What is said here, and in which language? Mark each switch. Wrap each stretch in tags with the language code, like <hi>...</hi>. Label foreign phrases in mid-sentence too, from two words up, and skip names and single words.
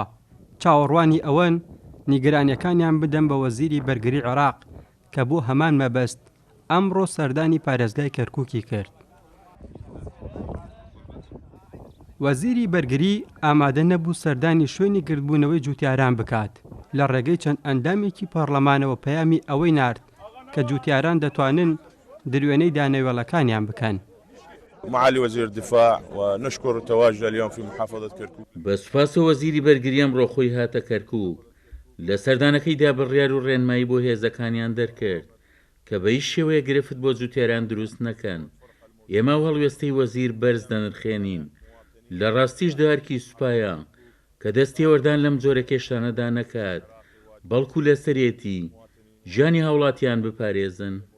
<ckb>چاوەڕوانی ئەوەن نیگەرانیەکانیان بدەن بە وەزیری بەرگری عێراق کە بۆ هەمان مەبەست ئەمڕۆ سەردانی پارێزگای کەرکووکی کرد. وەزیری بەرگری ئامادە نەبوو سەردانی شوێنی گرتبوونەوەی جوتیاران بکات. لە ڕێگەی چەند ئەندامێکی پەرلەمانەوە پەیامی ئەوەی نارد کە جوتیاران دەتوانن دروێنەی دانەوێڵەکانیان بکەن.</ckb> <ar>معالي وزير الدفاع ونشكر تواجده اليوم في محافظة كركوك.</ar> <ckb>بەسپاس وەزیری بەرگریەم ڕۆخۆی هاتە کەرکووک لە سەردانەکەیدا بڕیار و ڕێنمایی بۆ هێزەکانیان دەرکرد کە بە هیچ شێوەیە گرفت بۆ جوتیاران دروست نەکەن. ئێمە هەڵوێستەی وەزیر بەرز دەنرخێنین. لە ڕاستیش دارکی سوپایە کە دەستی وەردان لەم جۆرە کێشانەدا نەکات بەڵکو لە سەرێتی ژیانی هاوڵاتیان بپارێزن.</ckb>